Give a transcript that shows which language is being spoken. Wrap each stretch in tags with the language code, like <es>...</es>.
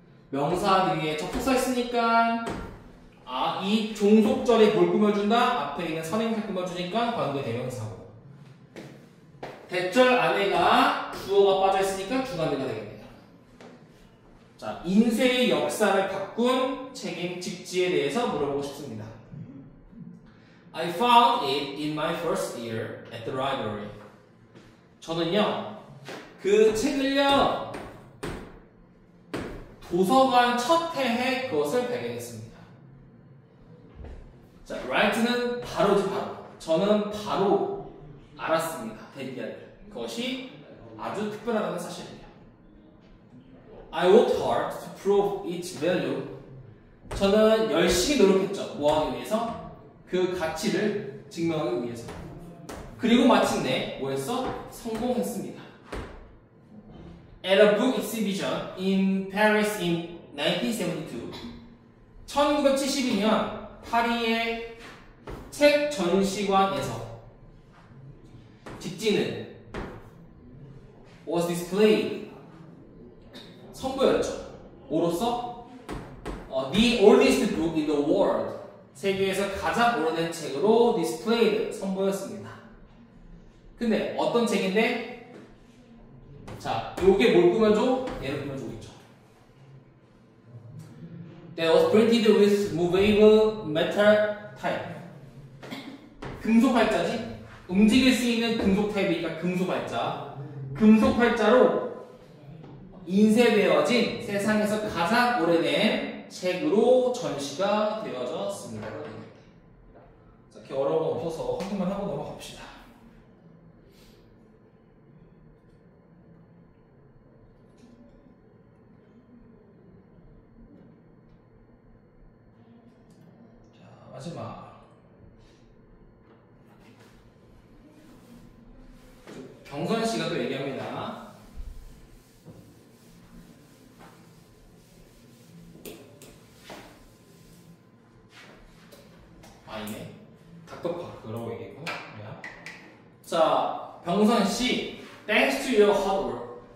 <ko>명사 뒤에 접속사 있으니까 이 종속절에 뭘 꾸며준다? 앞에 있는 선행사 꾸며주니까 관계 대명사고, 대절 안에가 주어가 빠져있으니까 주관대가 되겠네요. 자, 인쇄의 역사를 바꾼 책임 직지에 대해서 물어보고 싶습니다.</ko> <en>I found it in my first year at the library.</en> <ko>저는요, 그 책을요, 도서관 첫 해에 그것을 발견했습니다. 자, right는 바로지 바로. 저는 바로 알았습니다. 데뷔하를. 그것이 아주 특별하다는 사실이에요.</ko> <en>I worked hard to prove its value.</en> <ko>저는 열심히 노력했죠. 뭐 하기 위해서? 그 가치를 증명하기 위해서. 그리고 마침내 뭐 했어? 성공했습니다.</ko> <en>At a book exhibition in Paris in 1972.</en> <ko>1972년 파리의 책 전시관에서 직지는</ko> <en>was displayed.</en> <ko>선보였죠. 뭐로써?</ko> <en>The oldest book in the world.</en> <ko>세계에서 가장 오래된 책으로 displayed. 선보였습니다. 근데 어떤 책인데? 자, 요게 뭘 꾸며줘? 얘를 꾸며주고 있죠.</ko> <en>That was printed with movable metal type.</en> <ko>금속 활자지? 움직일 수 있는 금속 타입이니까 금속 활자. 금속 활자로 인쇄되어진 세상에서 가장 오래된 책으로 전시가 되어졌습니다. 자, 이렇게 어려운 건 없어서 확인만 하고 넘어갑시다. 자, 마지막. 경선 씨가 또 얘기합니다. 아니네. 닥터파크라고 얘기했구나. 자, 병선 씨,</ko> <en>thanks to your hard work.</en>